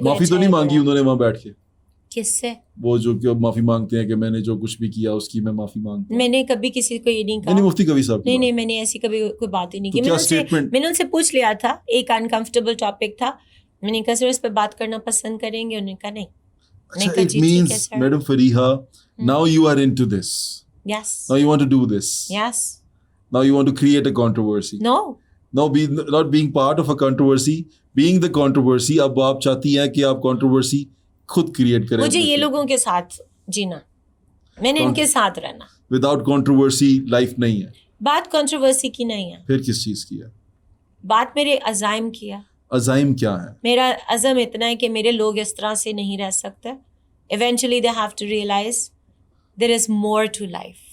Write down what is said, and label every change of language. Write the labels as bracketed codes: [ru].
[ur] معافی تو نہیں مانگی انہوں نے وہاں بیٹھ کے؟ کس سے؟ وہ جو کہ معافی مانگتے ہیں کہ میں نے جو کچھ بھی کیا اس کی میں معافی مانگتا ہوں. میں نے کبھی کسی کو یہ نہیں کہا. نہیں مفتی کبھی صاحب نہیں, میں نے ایسی کبھی کوئی بات ہی نہیں کی. میں نے ان سے پوچھ لیا تھا, ایک انکمفرٹیبل ٹاپک تھا, میں نے کہا سر اس پہ بات کرنا پسند کریں گے؟ انہوں نے کہا نہیں. [en] It means, Madam Fariha, now you are into this. Yes. Now you want to do this. Yes. Now you want to create a controversy. No. Not being part of a controversy, being the controversy. [ur] اب آپ چاہتی ہیں کہ آپ controversy خود create کریں. مجھے یہ لوگوں کے ساتھ جینا, میں نے ان کے ساتھ رہنا. [en] Without controversy life [ur] نہیں ہے. بات controversy کی نہیں ہے. پھر کس چیز کی ہے؟ بات میرے عزائم کی ہے. عزائم کیا ہے؟ میرا عزم اتنا ہے کہ میرے لوگ اس طرح سے نہیں رہ سکتے. [en] Eventually they have to realize there is more to life.